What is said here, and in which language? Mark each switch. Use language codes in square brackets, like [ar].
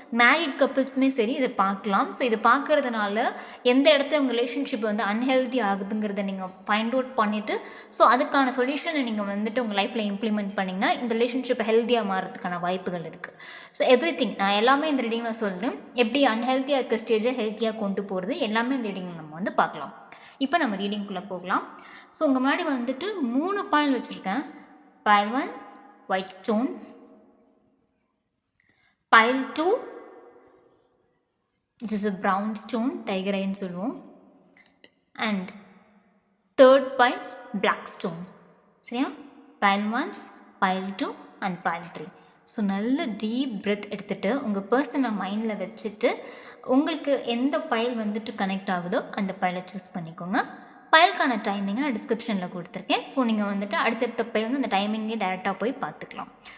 [ta] Married கப்புள்ஸுமே சரி இதை பார்க்கலாம். ஸோ இதை பார்க்குறதுனால எந்த இடத்துல உங்கள் ரிலேஷன்ஷிப் அன்ஹெல்த்தி ஆகுதுங்கிறத நீங்கள் ஃபைண்ட் அவுட் பண்ணிவிட்டு, ஸோ அதுக்கான சொல்யூஷனை நீங்கள் உங்கள் லைஃப்பில் இம்ப்ளிமெண்ட் பண்ணிங்கன்னா இந்த ரிலேஷன்ஷிப் ஹெல்த்தியாக மாறதுக்கான வாய்ப்புகள் இருக்குது. ஸோ எவ்ரிதிங் நான் எல்லாமே இந்த ரீடிங்கில் சொல்கிறேன். எப்படி அன்ஹெல்த்தியாக இருக்க ஸ்டேஜை ஹெல்த்தியாக கொண்டு போகிறது எல்லாமே இந்த ரீடிங் நம்ம பார்க்கலாம். இப்போ நம்ம ரீடிங்குள்ளே போகலாம். ஸோ உங்கள் முன்னாடி 3 பாயில் வச்சுருக்கேன். [en] pile 1 white stone, pile 2 this is a brown stone, tiger eye [ta] சொல்லுவோம், [en] and third pile black stone. [ta] சரியா? [en] pile 1, pile 2 and pile 3. [ta] So நல்ல டீப் பிரெத் எடுத்துகிட்டு உங்கள் பர்சனை மைண்டில் வச்சுட்டு உங்களுக்கு எந்த பைல் கனெக்ட் ஆகுதோ அந்த பைலை சூஸ் பண்ணிக்கோங்க. பைலுக்கான டைமிங்கை நான் டிஸ்கிரிப்ஷனில் கொடுத்துருக்கேன். ஸோ நீங்கள் அடுத்தடுத்த பைல் அந்த டைமிங்கே டைரெக்டாக போய் பார்த்துக்கலாம்.